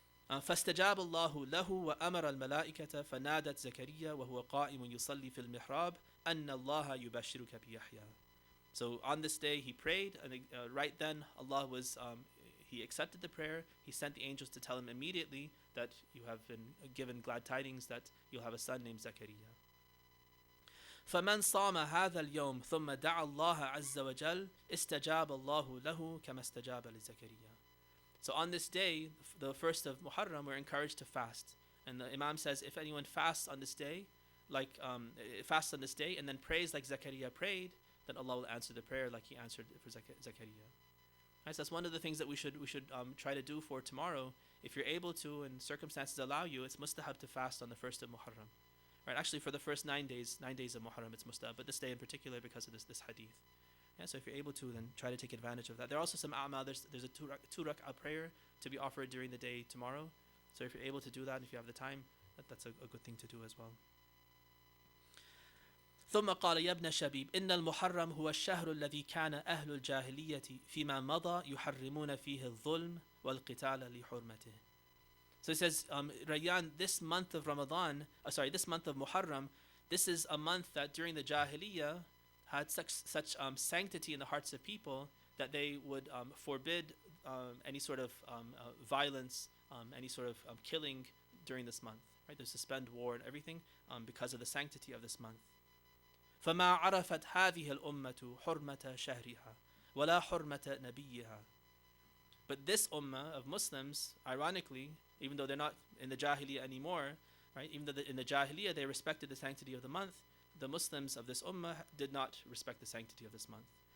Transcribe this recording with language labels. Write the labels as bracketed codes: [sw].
[ar] فاستجاب الله له وأمر الملائكة فنادت زكريا وهو قائم يصلي في المحراب أن الله يبشرك بيحيى. [en] So on this day he prayed, and right then Allah he accepted the prayer. He sent the angels to tell him immediately that you have been given glad tidings that you'll have a son named Zakaria. [ar] فمن صام هذا اليوم ثم دعا الله عز وجل استجاب الله له كما استجاب لزكريا. [en] So on this day, the first of Muharram, we're encouraged to fast. And the Imam says, if anyone fasts on this day, and then prays like Zakaria prayed, then Allah will answer the prayer like he answered for Zakaria. Right, so that's one of the things that we should try to do for tomorrow. If you're able to and circumstances allow you, it's mustahab to fast on the first of Muharram. Right, actually for the first 9 days of Muharram it's mustahab, but this day in particular because of this hadith. Yeah, so if you're able to, then try to take advantage of that. There are also some a'mal. There's a two rak'ah prayer to be offered during the day tomorrow. So if you're able to do that, and if you have the time, that's a good thing to do as well. [ar] ثم قال يا ابن شبيب إن المحرم هو الشهر الذي كان أهل الجاهلية فيما مضى يحرمون فيه الظلم والقتال لحرمته. [en] So he says, Rayyan, this month of this month of Muharram, this is a month that during the Jahiliyyah had such sanctity in the hearts of people that they would forbid any sort of violence, any sort of killing during this month. Right? They suspend war and everything because of the sanctity of this month. [ar] فما عرفت هذه الأمة حرمة شهرها ولا حرمة نبيها. [en] But this ummah of Muslims, ironically, even though they're not in the Jahiliyyah anymore, right? Even though in the Jahiliyyah they respected the sanctity of the month, the Muslims of this ummah did not respect the sanctity of this month.